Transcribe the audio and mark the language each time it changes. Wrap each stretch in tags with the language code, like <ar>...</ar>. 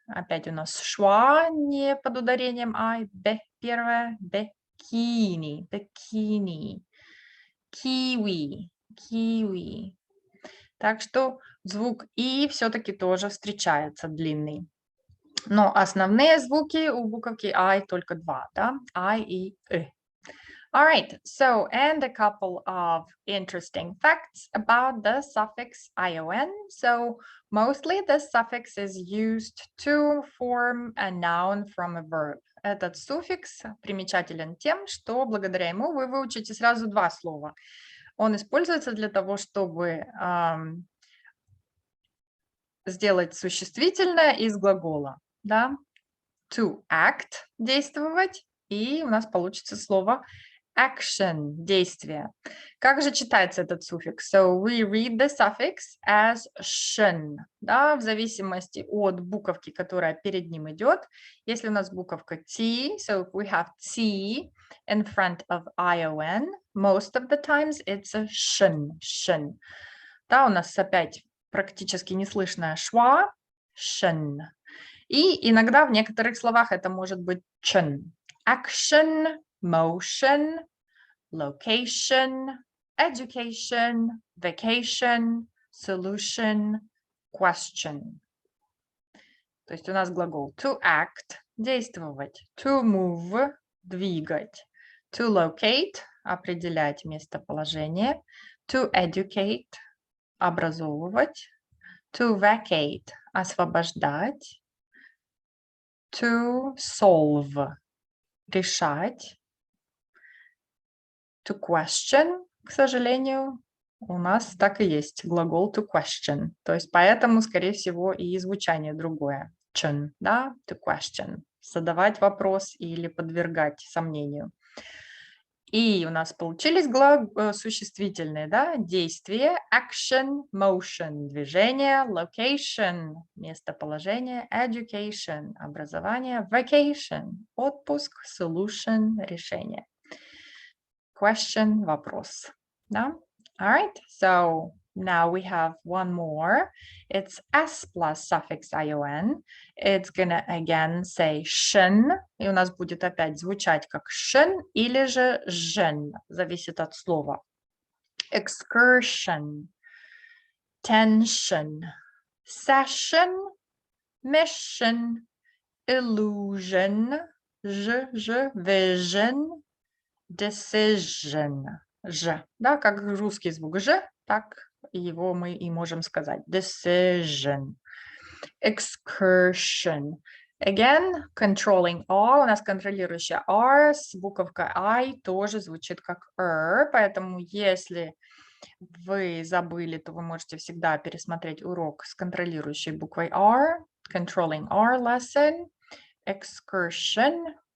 <ru>Опять у нас шва не под ударением I, первое, bikini, bikini, kiwi, kiwi. Так что звук И все-таки тоже встречается длинный. Но основные звуки у буковки I только два, да?</ru> <en>I и All right, so and a couple of interesting facts about the suffix ion. So mostly the suffix is used to form a noun from a verb.</en> <ru>Этот суффикс примечателен тем, что благодаря ему вы выучите сразу два слова. Он используется для того, чтобы сделать существительное из глагола, да? To act – действовать, и у нас получится слово action – действие. Как же читается этот суффикс?</ru> <en>So we read the suffix as shen,</en> <ru>да, в зависимости от буковки, которая перед ним идет. Если у нас буковка T,</ru> <en>so if we have T in front of ion, most of the times it's a shen, shen.</en> <ru>Да, у нас опять практически неслышная шва, shen. И иногда в некоторых словах это может быть chen.</ru> <en>Action, motion, location, education, vacation, solution, question.</en> <ru>То есть у нас глагол to act – действовать, to move – двигать, to locate – определять местоположение, to educate – образовывать, to vacate – освобождать, to solve – решать, to question, к сожалению, у нас так и есть глагол to question. То есть поэтому, скорее всего, и звучание другое.</ru> <en>Chen, да, to question.</en> <ru>Задавать вопрос или подвергать сомнению. И у нас получились существительные, да, действие, action, motion, движение, location, местоположение, education, образование, vacation, отпуск, solution, решение. Question, вопрос, да?</ru> <en>All right, so now we have one more. It's s plus suffix ion. It's gonna again say shen.</en> <ru>И у нас будет опять звучать как shen или же жен. Зависит от слова.</ru> <en>Excursion, tension, session, mission, illusion, vision, decision.</en> <ru>Ж, да, как русский звук Ж, так его мы и можем сказать.</ru> <en>Decision. Excursion. Again, controlling R.</en> <ru>У нас контролирующая R с буковкой I тоже звучит как поэтому если вы забыли, то вы можете всегда пересмотреть урок с контролирующей буквой R.</ru> <en>Controlling R lesson. Excursion.</en>